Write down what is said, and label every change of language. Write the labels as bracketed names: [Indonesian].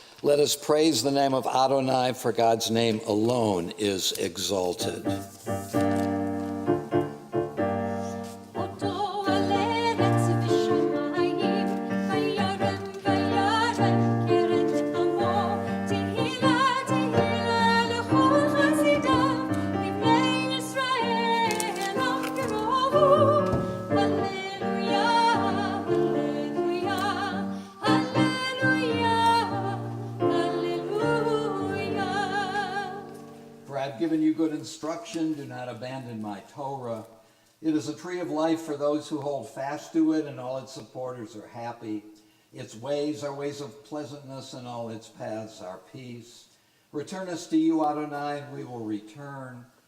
[English] Let us praise the name of Adonai, for God's name alone is exalted. [Hebrew] אותו על ארץ ושמיים, וירם וירם קרן עמו, תהילה תהילה לכל חסידיו, לבני ישראל אמרו, הללויה, הללויה, הללויה, הללויה. [English] For I have given you good instruction, do not abandon my Torah. It is a tree of life for those who hold fast to it, and all its supporters are happy. Its ways are ways of pleasantness, and all its paths are peace. Return us to you, Adonai, and we will return.